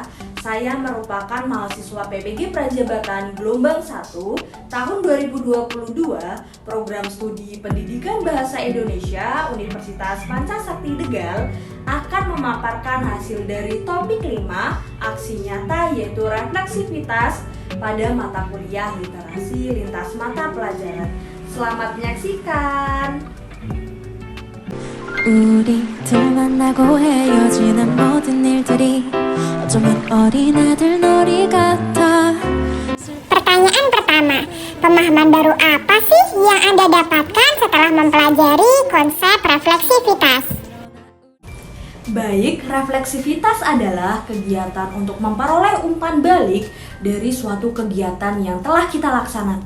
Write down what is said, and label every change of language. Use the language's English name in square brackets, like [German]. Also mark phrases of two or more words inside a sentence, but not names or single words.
[Indonesian] Saya merupakan mahasiswa PBG Prajabatan Gelombang 1 tahun 2022, Program Studi Pendidikan Bahasa Indonesia Universitas Pancasakti Tegal, akan memaparkan hasil dari topik 5 aksi nyata, yaitu refleksivitas pada mata kuliah literasi lintas mata pelajaran. Selamat menyaksikan. [Korean] 우리 둘 만나고 헤어지는 모든 일들이 어쩌면 어린아들 놀이 같아. [Indonesian] Pertanyaan pertama, pemahaman baru apa sih yang Anda dapatkan setelah mempelajari konsep refleksivitas? Baik, refleksivitas adalah kegiatan untuk memperoleh umpan balik dari suatu kegiatan yang telah kita laksanakan.